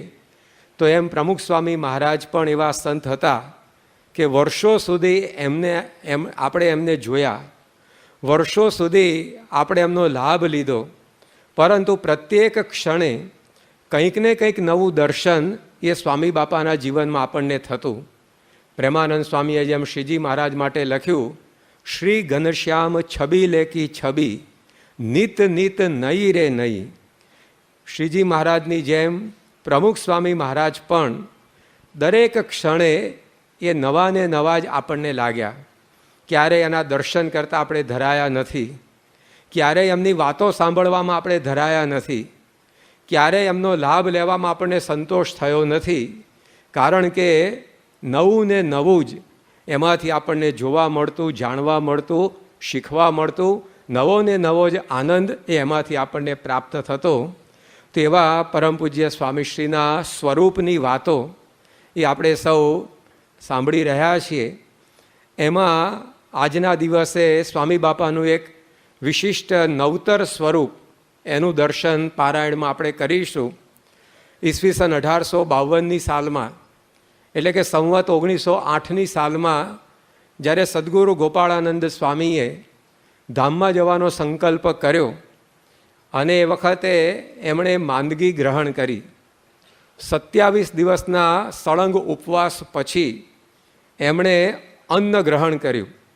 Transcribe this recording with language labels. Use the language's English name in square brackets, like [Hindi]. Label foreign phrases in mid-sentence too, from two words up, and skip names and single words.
[Gujarati] તો એમ પ્રમુખ સ્વામી મહારાજ પણ એવા સંત હતા કે વર્ષો સુધી આપણે એમને જોયા, વર્ષો સુધી આપણે એમનો લાભ લીધો, પરંતુ પ્રત્યેક ક્ષણે કંઈક ને કંઈક નવું દર્શન યે સ્વામી બાપાના જીવનમાં આપણને થતું। પ્રેમાનંદ સ્વામીએ જેમ શ્રીજી મહારાજ માટે લખ્યું, [Hindi] श्री घनश्याम छबी लेकी छबी नित नित नई रे नई। [Gujarati] શ્રીજી મહારાજની જેમ પ્રમુખ સ્વામી મહારાજ પણ દરેક ક્ષણે યે નવા ને નવા જ આપણને લાગ્યા। ક્યારે એના દર્શન કરતા આપણે ધરાયા નથી, ક્યારે એમની વાતો સાંભળવામાં આપણે ધરાયા નથી, ક્યારે એમનો લાભ લેવામાં આપણે સંતોષ થયો નથી। કારણ કે નવું ને નવું જ એમાંથી આપણને જોવા મળતું, જાણવા મળતું, શીખવા મળતું। નવો ને નવો જ આનંદ એમાંથી આપણને પ્રાપ્ત થતો। તેવા પરમ પૂજ્ય સ્વામીશ્રીના સ્વરૂપની વાતો એ આપણે સૌ સાંભળી રહ્યા છીએ। એમાં આજના દિવસે સ્વામી બાપાનું એક વિશિષ્ટ નવતર સ્વરૂપ એનું દર્શન પારાયણમાં આપણે કરીશું। ઈસ્વીસન 1852 સાલમાં એટલે કે સંવત 1908ની સાલમાં જ્યારે સદગુરુ ગોપાળાનંદ સ્વામીએ ધામમાં જવાનો સંકલ્પ કર્યો અને એ વખતે એમણે માંદગી ગ્રહણ કરી 27 દિવસના સળંગ ઉપવાસ પછી એમણે અન્ન ગ્રહણ કર્યું.